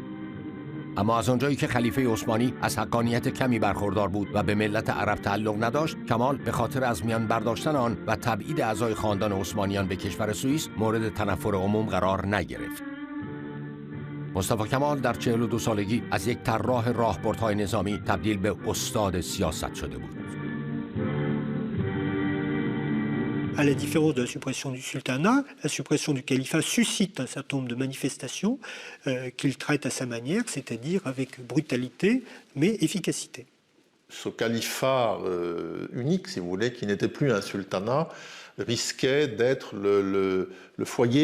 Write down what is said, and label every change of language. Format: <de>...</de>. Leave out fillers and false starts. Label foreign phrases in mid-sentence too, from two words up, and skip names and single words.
<fa>اما از آنجایی که خلیفه عثمانی از حقانیت کمی برخوردار بود و به ملت عرب تعلق نداشت، کمال به خاطر از میان برداشتن آن و تبعید اعضای خاندان عثمانیان به کشور سوئیس مورد تنفر عموم قرار نگرفت. مصطفی کمال در 42 سالگی از یک طراح راهبردهای نظامی تبدیل به استاد سیاست شده بود.</fa> <fr>À la différence de la suppression du sultanat, la suppression du califat suscite un certain nombre de manifestations qu'il traite à sa manière, c'est-à-dire avec brutalité mais efficacité. Ce califat unique, si vous voulez, qui n'était plus un sultanat, risquait d'être le foyer</fr>